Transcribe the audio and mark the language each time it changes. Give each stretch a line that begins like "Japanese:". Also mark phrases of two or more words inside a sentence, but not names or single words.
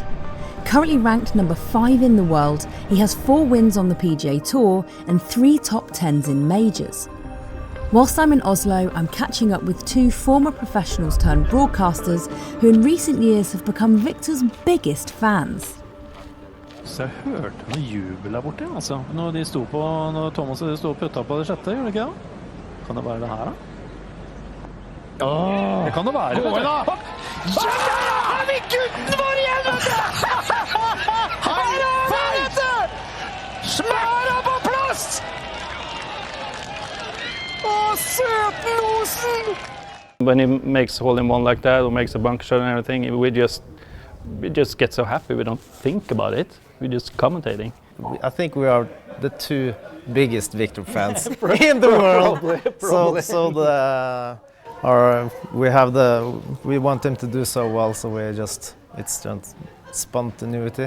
English: Currently ranked number 5 in the world, he has 4 wins on the PGA Tour and 3 top 10s in majors. Whilst I'm in Oslo, I'm catching up with 2 former professionals turned broadcasters who in recent years have become Victor's biggest fans.
Norwegian: Så jeg hørte noe jubel der borte, altså. Når Thomas sto og putta på det sjette, gjorde det ikke det? Kan det være det her, da? Åh! Det kan det være, vet du. Ja! Her er vi gutten vår igjen, vet du! Her er vi, vet du! Smæra på plass! Åh, søtlosen!
English: When he makes a hole-in-one like that or makes a bunker shot and everything, we just get so happy. We don't think about it. We're just commentating. I think we are the 2 biggest Victor fans in the world. Probably. We want him to do so well, so it's just spontaneity.